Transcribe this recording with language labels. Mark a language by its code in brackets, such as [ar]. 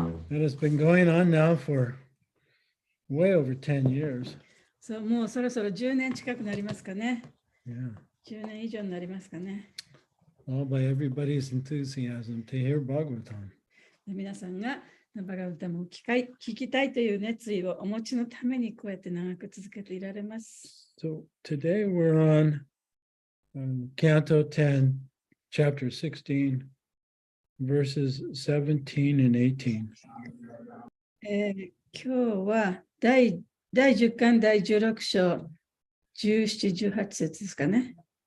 [en] It has been going on now for way over 10 years. [ja] そう、もうそろそろ10年近くなりますかね。 [en] Yeah. [ja] 10年以上になりますかね。 [en] All by everybody's enthusiasm to hear Bhagavatam. [ja] 皆さんがバガバタムを聞きたいという熱意をお持ちのためにこうやって長く続けていられます。 [en] So today we're on Canto 10, Chapter 16, verses 17 and 18. [ja] 今日は第10巻第16章17、18節ですかね。